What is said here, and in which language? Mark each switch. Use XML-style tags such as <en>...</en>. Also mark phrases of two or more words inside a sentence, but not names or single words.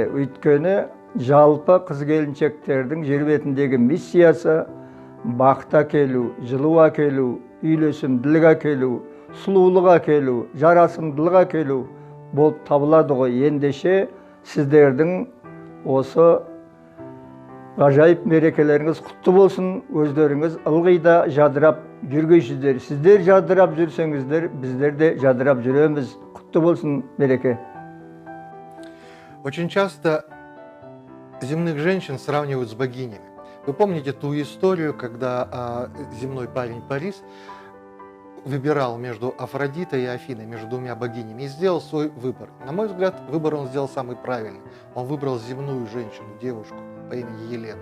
<kk>Өйткені жалпы қыз келіншектердің жер бетіндегі миссиясы бақыт әкелу, жылу әкелу, үйлесімділік әкелу, сұлулық әкелу, жарасымдылық әкелу болып табылады ғой. Ендеше сіздердің осы ғажайып мерекелеріңіз құтты болсын, өздеріңіз ылғи да жадырап жүргейсіздер. Сіздер жадырап жүрсеңіздер, біздер де жадырап жүреміз. Құтты болсын мереке.</kk> <ru>Очень часто земных женщин сравнивают с богинями. Вы помните ту историю, когда земной парень Парис выбирал между Афродитой и Афиной, между двумя богинями, и сделал свой выбор. На мой взгляд, выбор он сделал самый правильный. Он выбрал земную женщину, девушку по имени Елена.</ru>